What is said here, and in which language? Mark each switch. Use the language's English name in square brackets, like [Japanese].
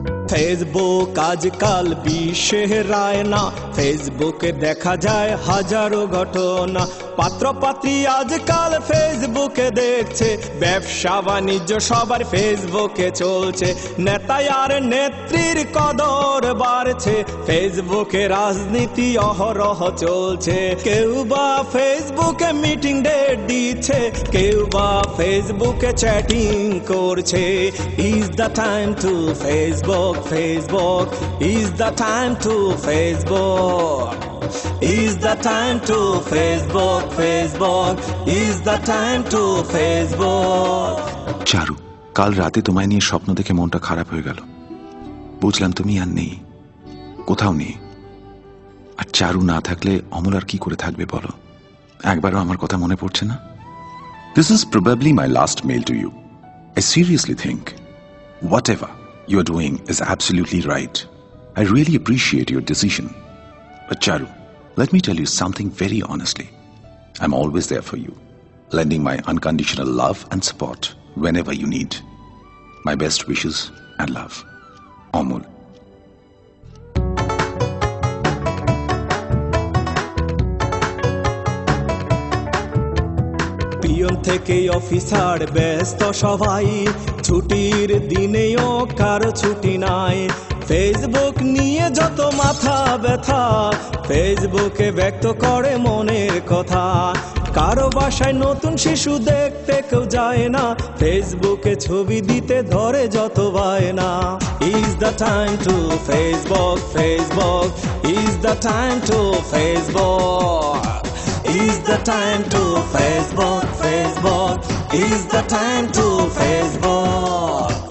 [Bangla] Facebook আজকাল বিশ্বের আয়না, ফেসবুকে দেখা যায় হাজারো ঘটনা, পাত্র পাত্রী আজকাল ফেসবুকে দেখছে, ব্যবসা বাণিজ্য সবার ফেসবুকে চলছে, নেতা আর নেত্রীর কদর বাড়ছে, ফেসবুকে রাজনীতি অহরহ চলছে, কেউ বা ফেসবুকে মিটিং ডেট দিচ্ছে, কেউ বা ফেসবুকে চ্যাটিং করছে। [English] Is the time to Facebook, Facebook, is the time to Facebook, is the time to Facebook, Facebook, is the time to Facebook. [Bangla] চারু, কাল রাতে তোমায় নিয়ে স্বপ্ন দেখে মনটা খারাপ হয়ে গেল। বুঝলাম তুমি আর নেই, কোথাও নেই। আর চারু না থাকলে অমল আর কি করে থাকবে বলো? একবারও আমার কথা মনে পড়ছে না? [English] This is probably my last mail to you. I seriously think whatever you are doing is absolutely right. I really appreciate your decision. But Charu, let me tell you something very honestly. I'm always there for you, lending my unconditional love and support whenever you need. My best wishes and love. Amol. [Bangla] Peon থেকে officer ব্যস্ত সবাই, ছুটির দিনেও কারো ছুটি নাই, Facebook নিয়ে যত মাথা ব্যথা, ফেসবুকে ব্যক্ত করে মনের কথা, কারো বাসায় নতুন শিশু দেখতে কেউ যায় না, ফেসবুকে ছবি দিতে ধরে যত বায়না। [English] Is the time to Facebook, Facebook, is the time to Facebook, is the time to Facebook, Facebook, is the time to Facebook.